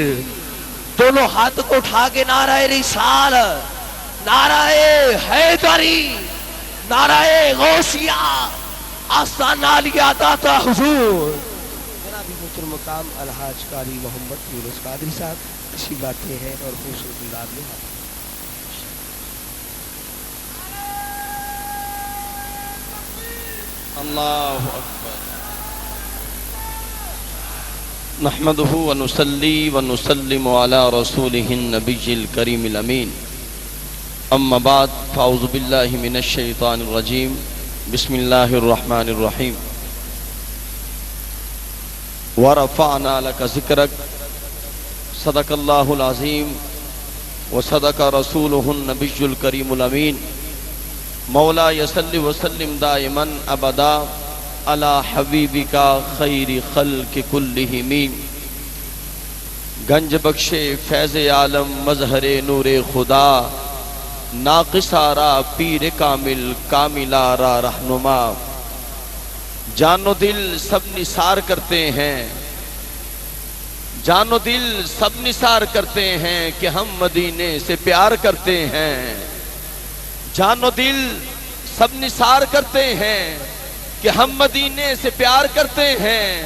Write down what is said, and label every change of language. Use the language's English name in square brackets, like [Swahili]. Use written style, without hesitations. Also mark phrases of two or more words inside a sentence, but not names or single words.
[Urdu] دونوں ہاتھ کو اٹھا کے نعرۂ رسالت، نعرۂ حیدری، نعرۂ غوثیہ، آستانہ عالیہ داتا حضور. جناب محترم مقام الحاج قاری محمد یونس قادری صاحب تشریف لاتے ہیں اور خوبصورت انداز میں [Arabic] الله أكبر. نحمده ونصلي ونسلم على رسوله النبي الكريم الأمين. أما بعد فأعوذ بالله من الشيطان الرجيم. بسم الله الرحمن الرحيم. ورفعنا لك ذكرك. صدق الله العظيم وصدق رسوله النبي الكريم الأمين. مولاي صل وسلم دائما أبدا على حبيبك خير الخلق كلهم. [Persian] گنج بخش فیض عالم مظهر نور خدا ناقصان را پیر کامل کاملان را رهنما. [Urdu] جان و دل سب نثار کرتے ہیں، جان و دل سب نثار کرتے ہیں کہ ہم مدینے سے پیار کرتے ہیں. جان و دل سب نثار کرتے ہیں کہ ہم مدینے سے پیار کرتے ہیں.